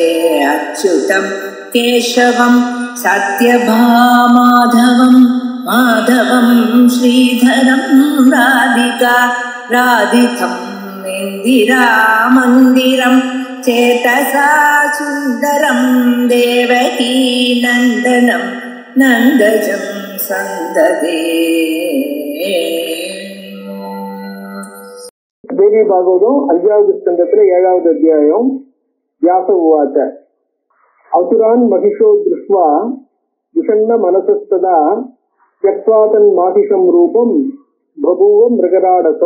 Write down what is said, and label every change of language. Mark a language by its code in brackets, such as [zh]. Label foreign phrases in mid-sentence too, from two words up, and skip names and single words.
[sa] अच्युतं केशवं सत्यभामाधवं माधवं श्रीधरं राधितं इन्दिरामन्दिरं चेतसा सुन्दरं देवकी नन्दनं नन्दजं सन्ददे। [ta] தேவி பாகவதம் 5வது ஸ்கந்தத்துல 7வது அத்தியாயம். [sa] व्यास उवाच असुरान् महिषो दृष्ट्वा विषण्ण मनसस्तदा त्यक्त्वा माहिषम् रूपम् बभूव मृगराडसौ.